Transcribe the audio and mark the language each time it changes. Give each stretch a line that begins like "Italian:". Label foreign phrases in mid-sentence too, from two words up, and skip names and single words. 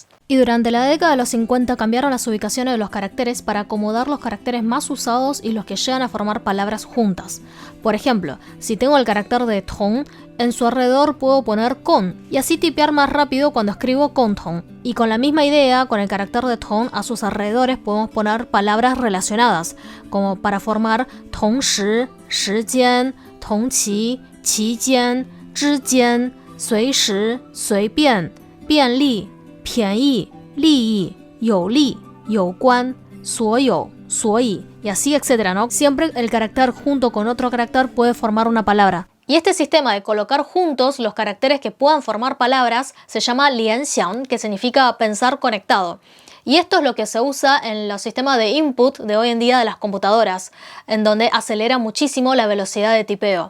Spanish: Y durante la década de los 50 cambiaron las ubicaciones de los caracteres para acomodar los caracteres más usados y los que llegan a formar palabras juntas. Por ejemplo, si tengo el carácter de tong, en su alrededor puedo poner con, y así tipear más rápido cuando escribo con tong. Y con la misma idea, con el carácter de tong, a sus alrededores podemos poner palabras relacionadas, como para formar
Chinese: 同时, 时间, 同期, 期间, 之间, 随时, 随便, 便利, 便宜, 利益, 有利, 有关, 所有, 所以,
Spanish: y así etcétera, ¿no? Siempre el carácter junto con otro carácter puede formar una palabra. Y este sistema de colocar juntos los caracteres que puedan formar palabras se llama lianxiang, que significa pensar conectado. Y esto es lo que se usa en los sistemas de input de hoy en día de las computadoras, en donde acelera muchísimo la velocidad de tipeo.